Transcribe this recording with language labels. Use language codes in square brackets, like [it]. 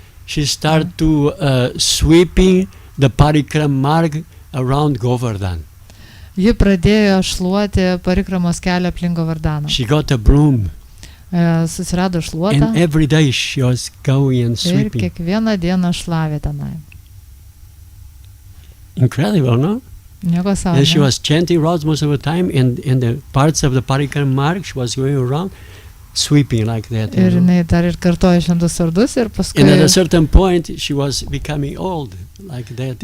[en] She started to sweeping the parikram marg around Govardhan. [lt] Ji pradėjo šluoti parikramos kelią aplink Govardaną. [en] She got a broom. [lt] Susirado šluotą. [en] And every day she was going and sweeping. [lt] Ir kiekvieną dieną šlavė tenai. [en] Incredible, no? [lt] Nieko savo. [en] And she was chanting rounds most of the time, and the parts of the parikram marg she was going around. Sweeping like that. [lt] Ir jinai dar ir kartojo šventus vardus ir paskui. [en] And at a certain point she was becoming old like that.